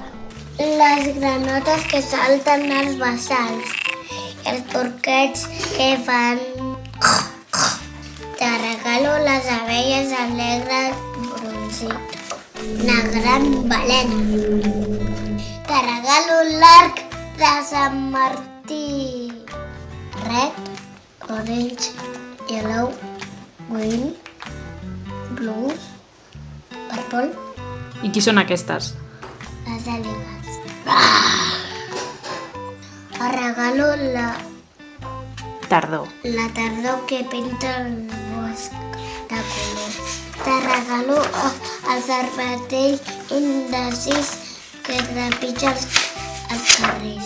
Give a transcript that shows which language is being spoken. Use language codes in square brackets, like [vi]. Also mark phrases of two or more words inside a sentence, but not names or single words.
[ca] Les granotes que salten als bassals i els porquets que fan... Te regalo les abelles alegres bronzit, una gran balena. Te regalo l'arc de Sant Martí. [en] Red, orange, yellow, green, blue, purple. [ca] I qui són aquestes? Les àligues. Et regalo la Tardor. tardor que pinta el bosc de color. Te regalo el cervatell indecis que trepitja els carrers,